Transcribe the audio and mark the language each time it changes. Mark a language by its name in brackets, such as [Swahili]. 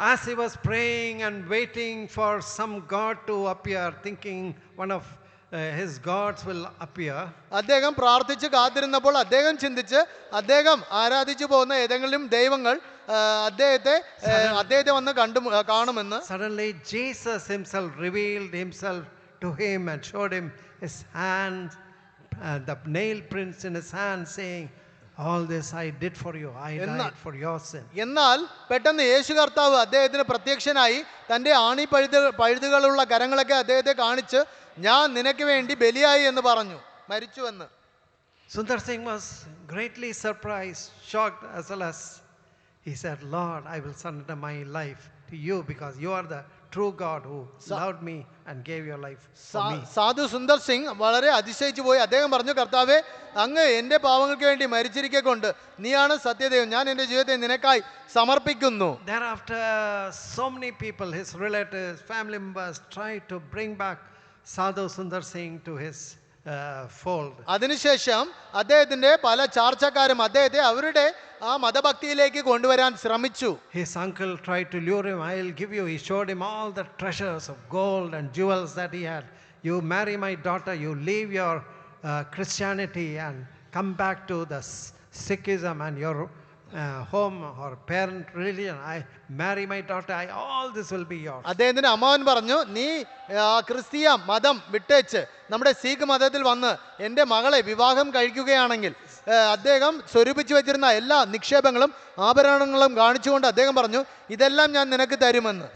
[English] As he was praying and waiting for some God to appear, thinking one of his gods will appear, [Malayalam] അദ്ദേഹം പ്രാർത്ഥിച്ച് കാത്തിരുന്നപ്പോൾ അദ്ദേഹം ചിന്തിച്ച് അദ്ദേഹം ആരാധിച്ചു പോകുന്ന ഏതെങ്കിലും ദൈവങ്ങൾ അദ്ദേഹത്തെ വന്ന് കാണുമെന്ന്. [English] suddenly Jesus himself revealed himself to him and showed him his hands, the nail prints in his hands, saying, all this I did for you, I died for your sin. [Malayalam] എന്നാൽ പെട്ടെന്ന് യേശു കർത്താവ് അദ്ദേഹത്തിന് പ്രത്യക്ഷനായി തൻ്റെ ആണി പഴുതുകളുള്ള കരങ്ങളൊക്കെ അദ്ദേഹത്തെ കാണിച്ച് ഞാൻ നിനക്ക് വേണ്ടി ബലിയായി എന്ന് പറഞ്ഞു, മരിച്ചുവെന്ന്. [English] Sundar Singh was greatly surprised, shocked, as well as he said, Lord, I will surrender my life to you because you are the true God who loved me and gave your life for me. [Malayalam] സാധു സുന്ദർ സിംഗ് വളരെ അതിശയിച്ചു പോയി. അദ്ദേഹം പറഞ്ഞു, കർത്താവേ, അങ്ങ് എൻ്റെ പാവങ്ങൾക്ക് വേണ്ടി മരിച്ചിരിക്കെ കൊണ്ട് നീയാണ് സത്യദൈവം, ഞാൻ എൻ്റെ ജീവിതത്തെ നിനക്കായി സമർപ്പിക്കുന്നു. [English] Thereafter, so many people, his relatives, family members, tried to bring back Sadhu Sundar Singh to his fold. [Malayalam] അതിനുശേഷം അദ്ദേഹത്തിന്റെ പല ചാർച്ചക്കാരും അദ്ദേഹത്തെ അവരുടെ ആ മതഭക്തിയിലേക്ക് കൊണ്ടുവരാൻ ശ്രമിച്ചു. [English] His uncle tried to lure him. I'll give you. He showed him all the treasures of gold and jewels that he had. You marry my daughter, you leave your Christianity and come back to the Sikhism and your home or parent religion. I marry my daughter, all this will be yours. [Malayalam] അദ്ദേഹത്തിന്റെ അമ്മാവൻ പറഞ്ഞു, നീ ക്രിസ്തീയ മതം വിട്ടേച്ച് നമ്മുടെ സീഖ് മതത്തിൽ വന്ന് എൻ്റെ മകളെ വിവാഹം കഴിക്കുകയാണെങ്കിൽ അദ്ദേഹം സ്വരൂപിച്ചു വെച്ചിരുന്ന എല്ലാ നിക്ഷേപങ്ങളും ആഭരണങ്ങളും കാണിച്ചുകൊണ്ട് അദ്ദേഹം പറഞ്ഞു, ഇതെല്ലാം ഞാൻ നിനക്ക് തരുമെന്ന്.